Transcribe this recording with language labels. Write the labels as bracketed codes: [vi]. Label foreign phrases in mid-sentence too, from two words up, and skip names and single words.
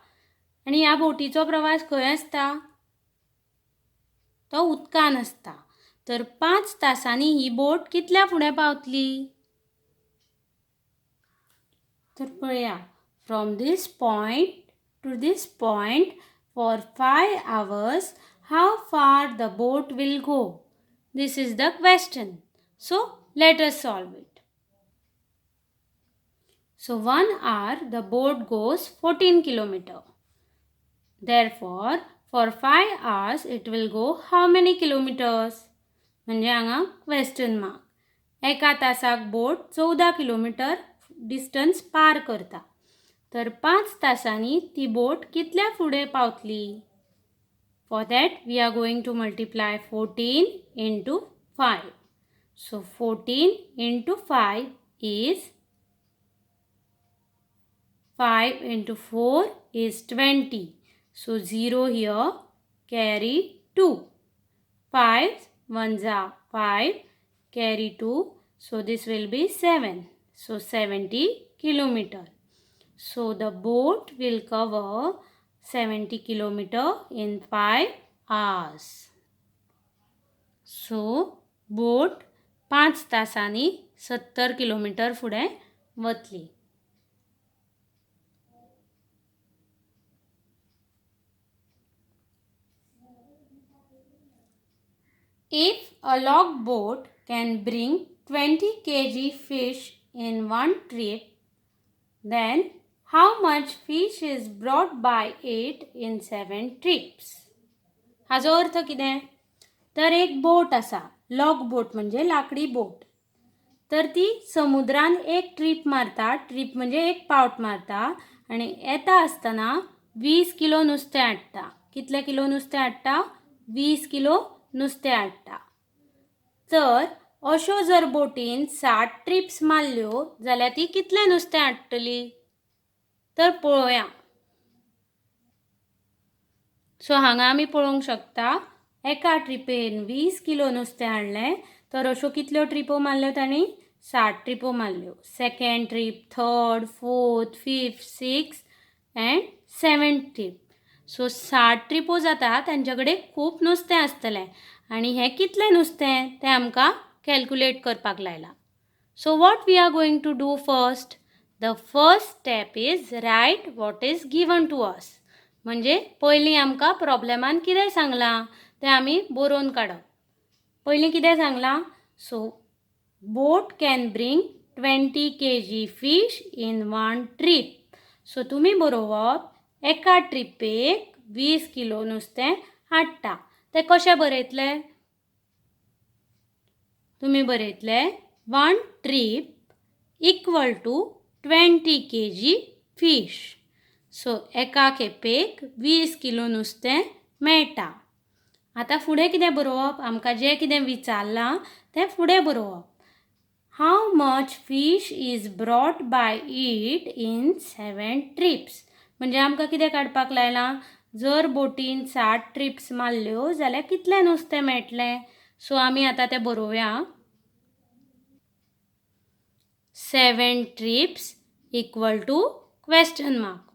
[kok] आनी ह्या बोटीचो प्रवास खंय आसता, तो उदकान आसता. तर 5 तासांनी ही बोट कितल्या फुडें पावतली? तर पळया, [en] from this point to this point for 5 hours, how far the boat will go? This is the question. So let us solve it. So 1 hour the boat goes 14 kilometers. Therefore, for 5 hours it will go how many kilometers? [kok] म्हणजे हांगा क्वेश्चन मार्क. एका तासाक बोट 14 किलोमीटर डिस्टन्स पार करता. तर 5 तासांनी ती बोट कितल्या फुडें पावतली? [en] For that we are going to multiply 14 into 5. So 14 into 5 is 5 into 4 is 20. So 0 here, carry 2. 5 ones are 5, carry 2. So this will be 7. So 70 kilometer. So the boat will cover 70 kilometer in 5 hours. So boat [kok] 5 तासांनी 70 किलोमीटर फुडें वतली. [en] If a log boat can bring 20 kg fish in one trip, then how much fish is brought by it in 7 trips? [kok] हाजो अर्थ कितें? तर एक बोट आसा, लॉग बोट म्हणजे लाकडी बोट. तर ती समुद्रान एक ट्रीप मारता, ट्रीप म्हणजे एक पावट मारता आणि येता आसतना 20 किलो नुस्तें हाडटा. कितले किलो नुस्तें हाडटा? 20 किलो नुस्तें हाडटा. तर अशो जर बोटीन 60 ट्रिप्स मारल्यो जाल्यार ती कितले नुस्तें हाडटली? तर पळोवया. सो हांगा आमी पळोवंक शकता, एका ट्रिपेन 20 किलो नुस्तें हाडलें. तर अशो कितल्यो ट्रिपो मारल्यो ताणी? 60 ट्रिपो मारल्यो. [en] second trip, third, fourth, fifth, sixth and 7th trip. [kok] सो 60 ट्रिपो जाता, तांचे कडेन खूब नुस्तें आसतलें आनी हें कितलें नुस्तें तें आमकां कॅल्क्युलेट करपाक लायलां. [en] So what we are going to do first? The first step is write what is given to us. [kok] म्हणजे पयलीं आमकां प्रॉब्लेमान कितें सांगलां तें आमी बरोवन काडप. पयलीं कितें सांगलां? [en] So boat can bring 20 kg fish in one trip. [kok] सो तुमी बरोवप, एका ट्रिपेक 20 किलो नुस्तें हाडटा. तें कशें बरयतले? तुमी बरयतले [en] 1 trip equal to 20 kg fish. [kok] सो एका खेपेक 20 किलो नुस्तें मेळटा. आतां फुडें कितें बरोवप? आमकां जें कितें विचारलां तें फुडें बरोवप. [en] How much fish is brought by it in 7 trips. [kok] म्हणजे आमकां कितें काडपाक लायलां? जर बोटीन 60 ट्रिप्स मारल्यो जाल्यार कितलें नुस्तें मेळटलें? सो आमी आतां तें बरोवया. [en] 7 trips equal to question mark.